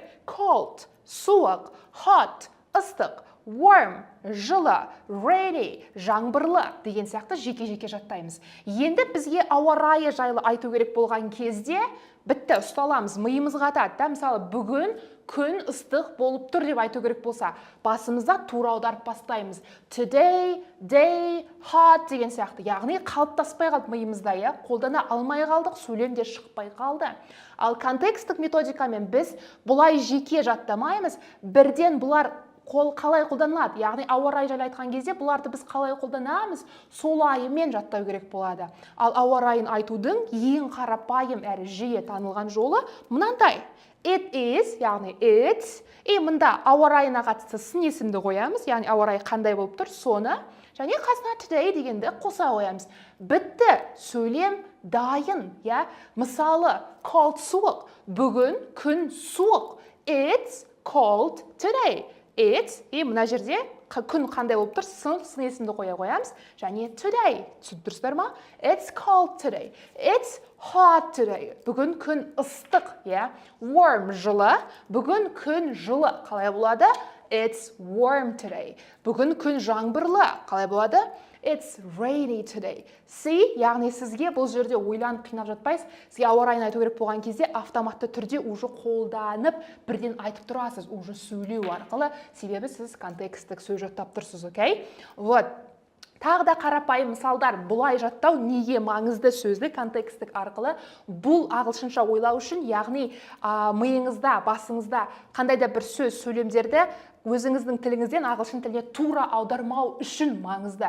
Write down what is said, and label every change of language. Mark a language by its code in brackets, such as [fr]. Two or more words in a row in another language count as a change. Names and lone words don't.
[kk] Cold, суық, hot, ыстық, warm, жылы, rainy, жаңбырлы деген сияқты жеке-жеке жаттаймыз. Енді бізге ауа райы жайлы айту керек болған кезде бітті, ұсталамыз, миымызға атады. Мысалы, бүгін күн ыстық болып тұр деп айту керек болса, басымызда тура аударып бастаймыз. [en] Today, day, hot [kk] деген сияқты. Яғни қалыптаспай қалды миымызда, қолдана алмай қалдық, сөйлемде шықпай қалды. Ал контекстік методикамен біз бұлай жеке жаттамаймыз, бірден бұлар қалай қолданылады, яғни ауа райы жайлы айтқан кезде бұларды біз қалай қолданамыз, солайымен жаттау керек болады. Ал ауа райын айтудың ең қарапайым әрі жиі танылған жолы мынандай. [en] It is, яғни it's, [kk] мында ауа райына қатысты сын есімді қоямыз, яғни ауа райы қандай болып тұр, соны, және қасына today дегенді қоса қоямыз. Бітті, сөйлем дайын, Мысалы, cold суық, бүгін күн суық. [en] It's cold today. It's, [kk] мына жерде күн қандай болып тұр, сын есімді қоя қоямыз, және today, түсіндірсіздер ма? [en] It's cold today. It's hot today. [kk] Бүгін күн ыстық, Warm, жылы. Бүгін күн жылы. Қалай болады? [en] It's warm today. [kk] Бүгін күн жаңбырлы. Қалай болады? [en] It's rainy today. [kk] Яғни сізге бұл жерде ойланып қинап жатпайсыз. Сізге ауа райын айту керек болған кезде автоматты түрде уже қолданып бірден айтып тұрасыз, уже сөйлеу арқылы, себебі сіз контекстік сөз жаттап тұрсыз, окей? Вот. Тағы да қарапайым мысалдар, бұлай жаттау неге маңызды сөзді контекстік арқылы бұл ағылшынша ойлау үшін, яғни миыңызда, басыңызда қандай да бір сөз, сөйлемдерді өзіңіздің тіліңізден ағылшын тіліне тура аудармау үшін маңызды.